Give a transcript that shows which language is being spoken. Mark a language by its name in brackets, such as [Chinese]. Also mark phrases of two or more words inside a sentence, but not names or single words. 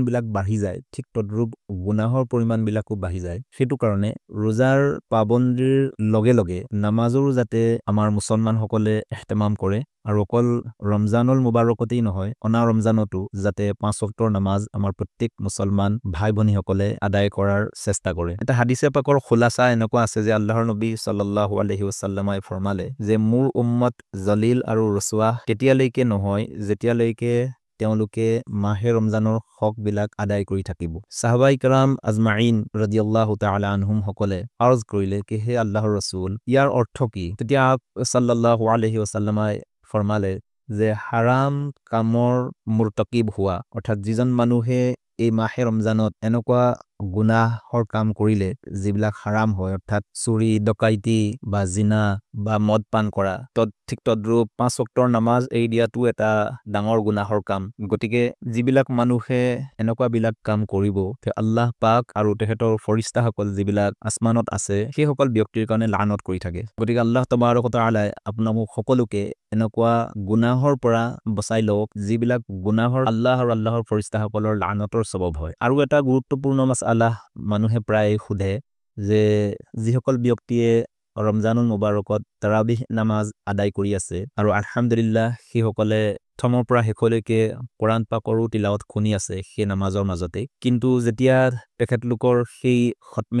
[Assamese] বিলাক বাঢ়ি যায় ঠিক তদ্ৰুপ গুনাহৰ পৰিমাণ বিলাকো বাঢ়ি যায় সেইটো কাৰণে ৰোজাৰ পাবন্দিৰ লগে লগে নামাজৰো যাতে আমাৰ মুছলমান সকলে ইহতিমাম কৰে আৰু অকল ৰমজানুল মুবাৰকতেই নহয় অনা ৰমজানতো যাতে 5 ওয়াক্তৰ নামাজ আমাৰ প্ৰত্যেক মুছলমান ভাই ভনী সকলে আদায় কৰাৰ চেষ্টা কৰে এটা হাদিসে পাকৰ খুলাসা এনেকুৱা আছে যে আল্লাহৰ নবী সাল্লাল্লাহু [Arabic] عليه وسلم [Assamese] ফৰমালে যে মোৰ উম্মত জলিল আৰু ৰসুৱা তেতিয়ালৈকে নহয় যেতিয়ালৈকে তেওঁলোকে মাহে ৰমজানৰ হক বিলাক আদায় কৰি থাকিব সাহাবাই کرام আজমাইন [Arabic] رضي الله تعالى عنهم [Assamese] সকলে আৰজ কৰিলে কি হে আল্লাহৰ ৰাসূল ইয়াৰ অৰ্থ কি তেতিয়া [Arabic] صلى الله عليه وسلم [Assamese] ফৰমালে যে হারাম কামৰ মুৰতাকিব হোৱা অৰ্থাৎ যিজন মানুহে এই মাহে ৰমজানত এনেকুৱা গুনাহৰ কাম কৰিলে যিবিলাক হারাম হয় অৰ্থাৎ চুৰি ডকাইতি বা জিনা বা মদ পান কৰা ঠিক তদ্ৰুপ 5 ওয়াক্তৰ নামাজ এৰি দিয়াটো এটা ডাঙৰ গুনাহৰ কাম গতিকে যিবিলাক মানুহে এনেকুৱা বিলাক কাম কৰিব তে আল্লাহ পাক আৰু তেহেতৰ ফৰিস্তা সকল যিবিলাক আসমানত আছে সেই সকল ব্যক্তিৰ কাৰণে লানত কৰি থাকে গতিকে [Arabic] الله تبارك وتعالى [Assamese] আপোনালোক সকলোকে এনেকুৱা গুনাহৰ পৰা বচাই লওক যিবিলাক গুনাহৰ আল্লাহ আৰু আল্লাহৰ ফৰিস্তা সকলৰ লানতৰ সবব হয় আৰু এটা গুৰুত্বপূৰ্ণ মাসআলা মানুহে প্ৰায় খুধে যে যিসকল ব্যক্তিয়ে ৰমজানুল মুবাৰকত তাৰাবিহ নামাজ আদায় কৰি আছে আৰু আলহামদুলিল্লাহ সেই সকলে প্ৰথমৰ পৰা শেষলৈকে কোৰআন পাকৰো তিলাওয়াত শুনি আছে সেই নামাজৰ মাজতে কিন্তু যেতিয়া তেখেতলোকৰ সেই খতমে